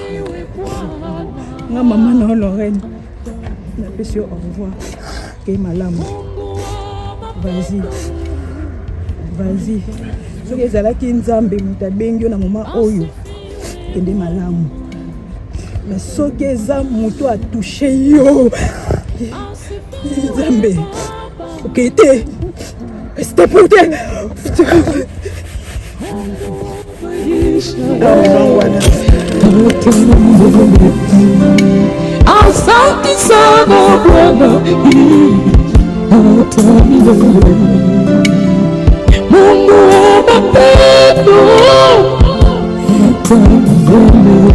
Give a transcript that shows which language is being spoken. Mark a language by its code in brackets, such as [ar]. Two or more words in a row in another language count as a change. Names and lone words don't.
[ln] nga mama na yo Lorraine napesi yo [fr] au revoir [ln] ke malamu vas-y soki ezalaki nzambe moto abengi yo na moma oyo kende malamu mais soki eza moto atushe yo nzambe okei te [fr] c'était pour te [sw] asante sana Bwana hata milele. Mungu wa mapendo hata milele.